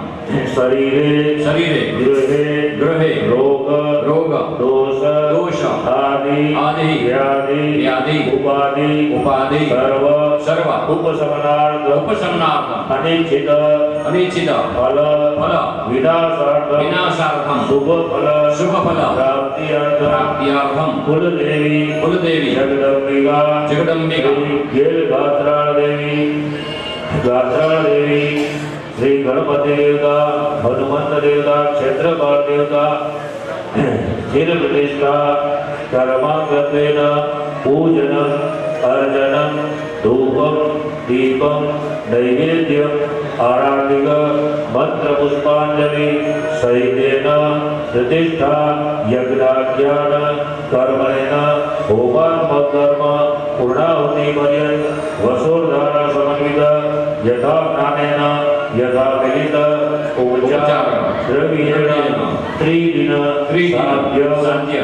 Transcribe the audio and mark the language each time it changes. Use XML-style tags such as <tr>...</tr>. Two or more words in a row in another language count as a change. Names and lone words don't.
<sa>શરીરે ગૃહે રોગ દોષ આદિ વ્યાધિ ઉપાધિ સર્વ ઉપશમનાર્થ અનિચ્છિત ફલ વિનાશાર્થમ શુભ ફલ પ્રાપ્ત્યાર્થમ કુલદેવી જગદંબિકા ગાત્રાળ દેવી श्री गणपति देवता हनुमंत देवता क्षेत्रपाल देवता चिर प्रतिष्ठा कर्मांगत्वेन पूजनम अर्चनम धूपम दीपम नैवेद्यम आराधिक मंत्र पुष्पांजलि सहितेन प्रतिष्ठा यज्ञाज्ञान कर्मणेन होमात्मकर्म पूर्णाहुति पर्यंत वसोर्धारा समन्वित यथा ज्ञानेन यथा विहित उपचार द्रव्येण ત્રિદિન સાધ્ય</sa>